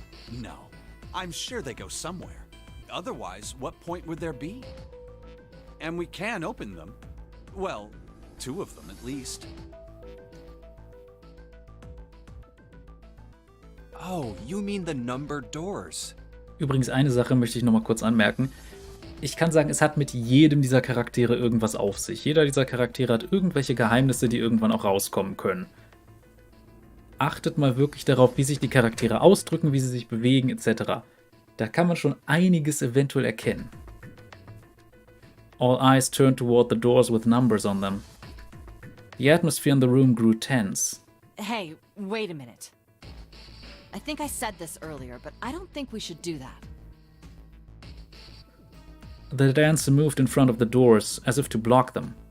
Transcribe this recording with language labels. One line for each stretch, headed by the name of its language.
English: No, I'm sure they go somewhere. Otherwise, what point would there be? And we can open them. Well, 2 of them at least. Oh, you mean the numbered doors.
German: Übrigens, eine Sache möchte ich nochmal kurz anmerken. Ich kann sagen, es hat mit jedem dieser Charaktere irgendwas auf sich. Jeder dieser Charaktere hat irgendwelche Geheimnisse, die irgendwann auch rauskommen können. Achtet mal wirklich darauf, wie sich die Charaktere ausdrücken, wie sie sich bewegen, etc. Da kann man schon einiges eventuell erkennen.
English: All eyes turned toward the doors with numbers on them. The atmosphere in the room grew tense. Hey, wait a minute. I think I said this earlier, but I don't think we should do that. The dancer moved in front of the doors, as if to block them.